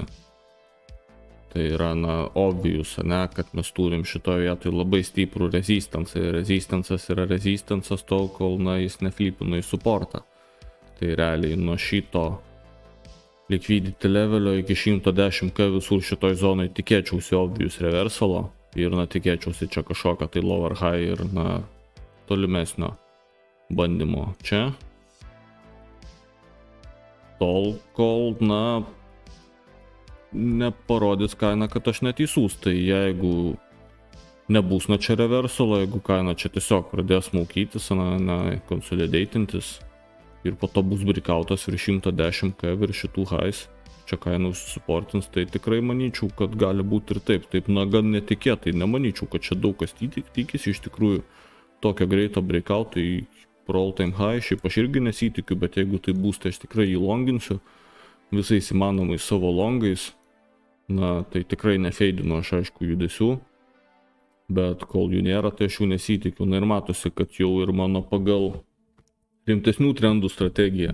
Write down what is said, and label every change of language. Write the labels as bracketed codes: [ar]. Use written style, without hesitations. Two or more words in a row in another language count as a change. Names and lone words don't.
[lt] Tai yra na obvious, ne, kad mes turim šitoje vietoje labai stiprų rezistansą. Rezistansas yra rezistansas tol, kol na jis neflipino į supportą. Tai realiai nuo šito liquidity levelio iki 110k visur šitoj zonai tikėčiausi obvious reversalo. Ir na tikėčiausi čia kažkokio tai [en] lower high [lt] ir na tolimesnio bandymo čia. Tol kol na neparodys kaina, kad aš neteisus, tai jeigu nebus na čia reversalo, jeigu kaina čia tiesiog pradės maukytis, na konsolidatintis ir po to bus breakoutas virš 110k virš šitų highs, čia kaina užsisuportins, tai tikrai manyčiau, kad gali būti ir taip. Taip, na, gan netikėtai, nemanyčiau, kad čia daug kas tikisi iš tikrųjų tokio greito breakout, tai pro [en] all time high, [lt] šiaip aš irgi nesitikiu, bet jeigu tai bus, tai aš tikrai jį longinsiu visais įmanomais savo longais. Na, tai tikrai nefeidinu aš aišku judesių, bet kol jų nėra, tai aš jų nesitikiu. Na ir matosi, kad jau ir mano pagal rimtesnių trendų strategija.